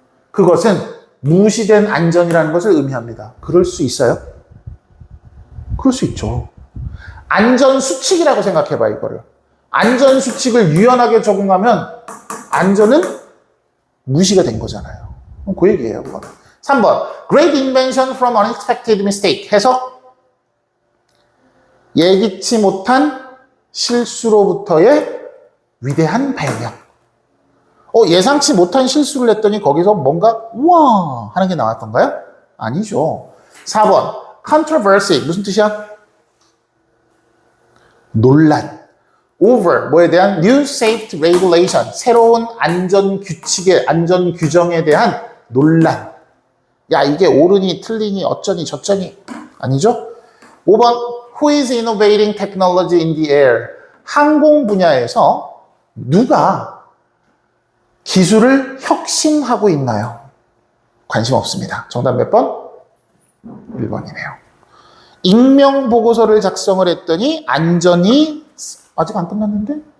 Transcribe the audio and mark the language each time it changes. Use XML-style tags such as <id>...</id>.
<ko>그것은 무시된 안전이라는 것을 의미합니다. 그럴 수 있어요? 그럴 수 있죠. 안전수칙이라고 생각해봐, 이거를. 안전수칙을 유연하게 적용하면 안전은 무시가 된 거잖아요. 그 얘기예요, 그거는. 3번.</ko> <en>Great invention from unexpected mistake.</en> <ko>해석. 예기치 못한 실수로부터의 위대한 발명. 예상치 못한 실수를 했더니 거기서 뭔가 우와 하는 게 나왔던가요? 아니죠. 4번. Controversy. 무슨 뜻이야? 논란.</ko> <en>Over.</en> <ko>뭐에 대한?</ko> <en>New safety regulation.</en> <ko>새로운 안전 규칙의 안전 규정에 대한 논란. 야, 이게 옳으니 틀리니 어쩌니 저쩌니. 아니죠? 5번.</ko> <en>Who is innovating technology in the air?</en> <ko>항공 분야에서 누가 기술을 혁신하고 있나요? 관심 없습니다. 정답 몇 번? 1번이네요. 익명 보고서를 작성을 했더니 안전이 아직 안 끝났는데?</ko>